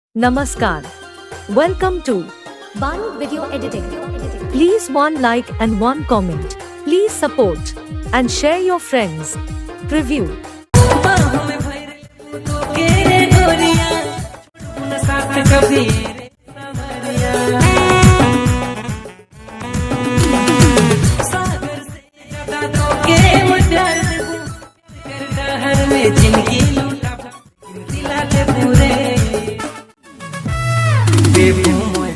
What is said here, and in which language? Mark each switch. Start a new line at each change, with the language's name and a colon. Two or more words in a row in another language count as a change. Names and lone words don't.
English: Namaskar. Welcome to Baho Video Editing. Please one like and one comment. Please support and share your friends. Preview.
Bhojpuri: बाहों में भर लेबू तोके गोरिया, न साथ कभी रे सवरिया। सागर से ज्यादा तोके मैं प्यार देबू, कर डहर में जिंदगी लूटा, दिला दे पूरे बेबू।